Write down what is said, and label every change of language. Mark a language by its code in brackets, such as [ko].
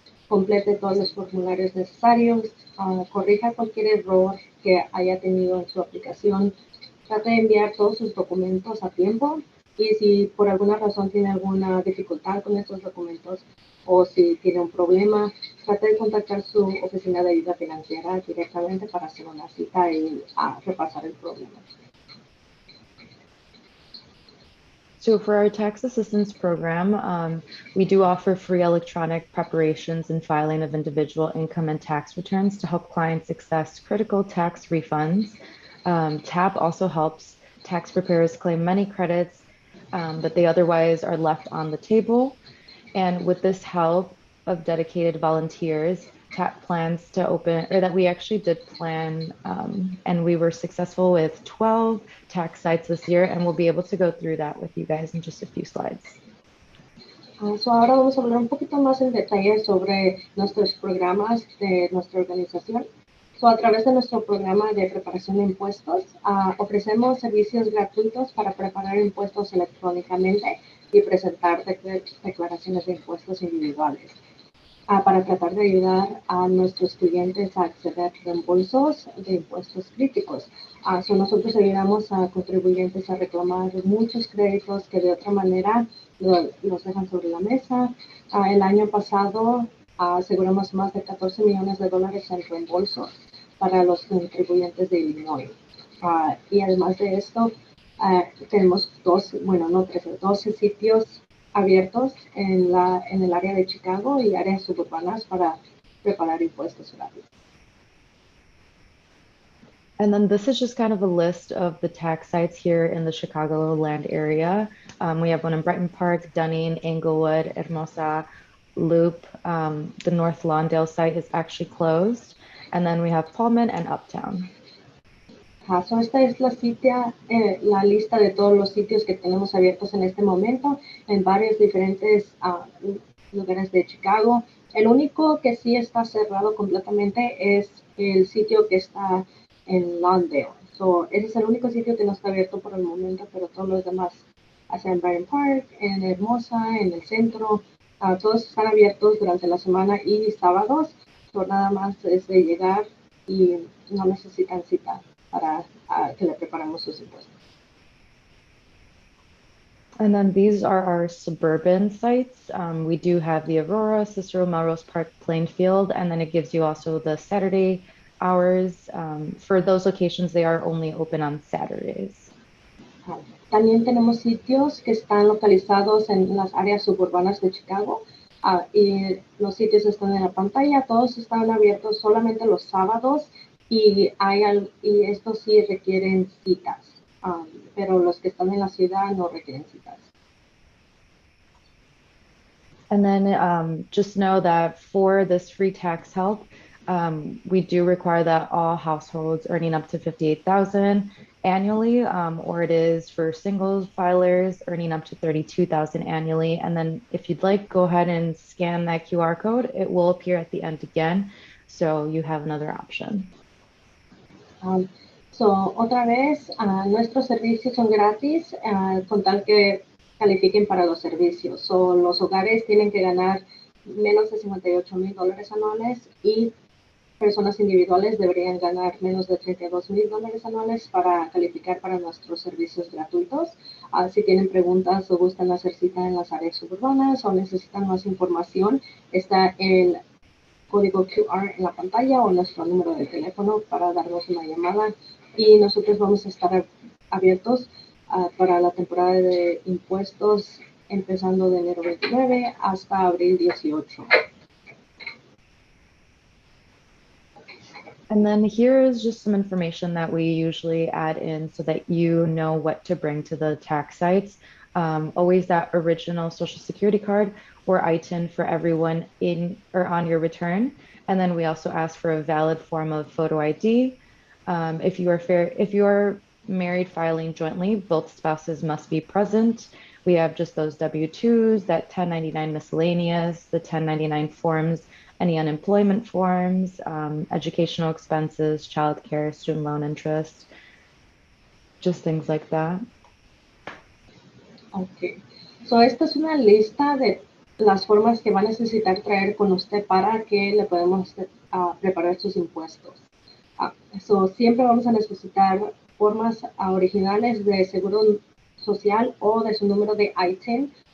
[es] complete todos los formularios necesarios, corrija cualquier error que haya tenido en su aplicación, trate de enviar todos sus documentos a tiempo y si por alguna razón tiene alguna dificultad con estos documentos o si tiene un problema, trate de contactar su oficina de ayuda financiera directamente para hacer una cita y repasar el problema. [en] So for our tax assistance program, we do offer free electronic preparations and filing of individual income and tax returns to help clients access critical tax refunds. TAP also helps tax preparers claim money credits that they otherwise are left on the table. And with this help of dedicated volunteers, TAP plans to open, or that we actually did plan, and we were successful with 12 tax sites this year, and we'll be able to go through that with you guys in just a few slides. [es] So ahora vamos a hablar un poquito más en detalle sobre nuestros programas de nuestra organización. So, a través de nuestro programa de preparación de impuestos, ofrecemos servicios gratuitos para preparar impuestos electrónicamente y presentar declaraciones de impuestos individuales. Para tratar de ayudar a nuestros clientes a acceder a reembolsos de impuestos críticos. So nosotros ayudamos a contribuyentes a reclamar muchos créditos que de otra manera los dejan sobre la mesa. El año pasado aseguramos más de $14 millones en reembolsos para los contribuyentes de Illinois. Y además de esto, tenemos 12 sitios abiertos en el área de Chicago y áreas suburbanas para preparar impuestos rápidos. [en] And then this is just kind of a list of the tax sites here in the Chicagoland area. We have one in Brighton Park, Dunning, Englewood, Hermosa, Loop. The North Lawndale site is actually closed. And then we have Pullman and Uptown. [es] So esta es la lista de todos los sitios que tenemos abiertos en este momento en varios diferentes lugares de Chicago. El único que sí está cerrado completamente es el sitio que está en Lawndale. So, ese es el único sitio que no está abierto por el momento, pero todos los demás, hacia en Brighton Park, en Hermosa, en el centro, todos están abiertos durante la semana y sábados. So, nada más es de llegar y no necesitan cita para que le preparemos sus impuestos. [en] And then these are our suburban sites. We do have the Aurora, Cicero, Melrose Park, Plainfield, and then it gives you also the Saturday hours. For those locations, they are only open on Saturdays. [es] También tenemos sitios que están localizados en las áreas suburbanas de Chicago. Y los sitios están en la pantalla, todos están abiertos solamente los sábados y estos sí requieren citas, pero los que están en la ciudad no requieren citas. [en] And then just know that for this free tax help, we do require that all households earning up to $58,000 annually, or it is for single filers earning up to $32,000 annually. And then if you'd like, go ahead and scan that QR code. It will appear at the end again, so you have another option. [es] Otra vez, nuestros servicios son gratis con tal que califiquen para los servicios. Los hogares tienen que ganar menos de $58,000 anuales y personas individuales deberían ganar menos de $32,000 anuales para calificar para nuestros servicios gratuitos. Si tienen preguntas o gustan hacer cita en las áreas suburbanas o necesitan más información, está el código QR en la pantalla o nuestro número de teléfono para darnos una llamada y nosotros vamos a estar abiertos para la temporada de impuestos empezando de enero 29 hasta abril 18. [en] And then here is just some information that we usually add in so that you know what to bring to the tax sites. Always that original Social Security card or ITIN for everyone in or on your return. And then we also ask for a valid form of photo ID. If you are married filing jointly, both spouses must be present. We have just those W-2s, that 1099 miscellaneous, the 1099 forms, any unemployment forms, educational expenses, childcare, student loan interest, just things like that. [es] Ok. Esta es una lista de las formas que va a necesitar traer con usted para que le podamos preparar sus impuestos. Siempre vamos a necesitar formas originales de seguro social o de su número de ITIN.